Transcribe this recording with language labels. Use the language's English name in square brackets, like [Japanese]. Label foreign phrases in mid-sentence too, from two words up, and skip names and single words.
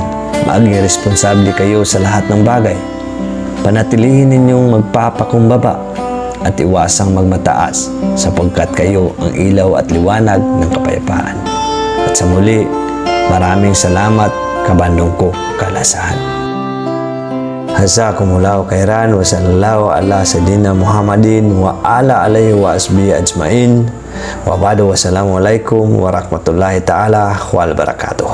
[Filipino] Maging responsable kayo sa lahat ng bagay. Panatilihin ninyong magpapakumbaba at iwasang magmataas sapagkat kayo ang ilaw at liwanag ng kapayapaan. At sa muli, maraming salamat, kabandong ko kalasahan. [Arabic] جزاكم الله خيرا وصلى الله على سيدنا محمد وعلى عليه وأصحابه أجمعين وبعد. والسلام عليكم ورحمة الله تعالى وبركاته.